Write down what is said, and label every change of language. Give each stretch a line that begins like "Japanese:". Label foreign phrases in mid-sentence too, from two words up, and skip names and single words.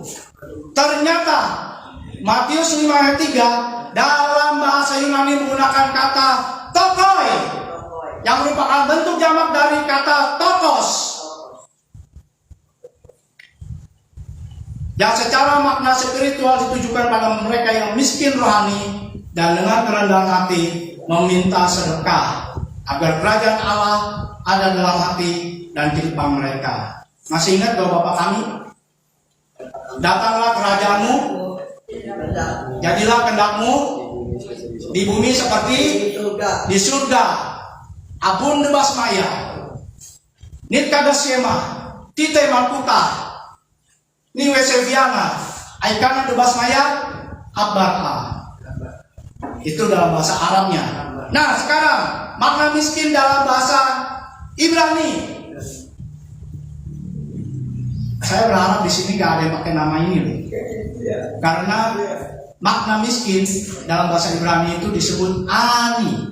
Indonesian: Ternyata Matius 5 ayat 3 dalam bahasa Yunani menggunakan kata tokoi, yang merupakan bentuk jamak dari kata tokos, yang secara makna spiritual ditujukan pada mereka yang miskin rohani dan dengan kerendahan hati meminta sedekah agar kerajaan Allah ada dalam hati dan kehidupan mereka. Masih ingat doa Bapa kami? Datanglah kerajaanmu, jadilah kehendakmu di bumi seperti di surga.
Aramaic: Abun debas maya, nit kadasiema, tite malputa, ni weseviana, aikana debas maya, abarha.
Indonesian: Itu dalam bahasa Arabnya. Nah sekarang makna miskin dalam bahasa Ibrani. Saya berharap di sini gak ada yang pakai nama ini loh. Karena makna miskin dalam bahasa Ibrani itu disebut ani.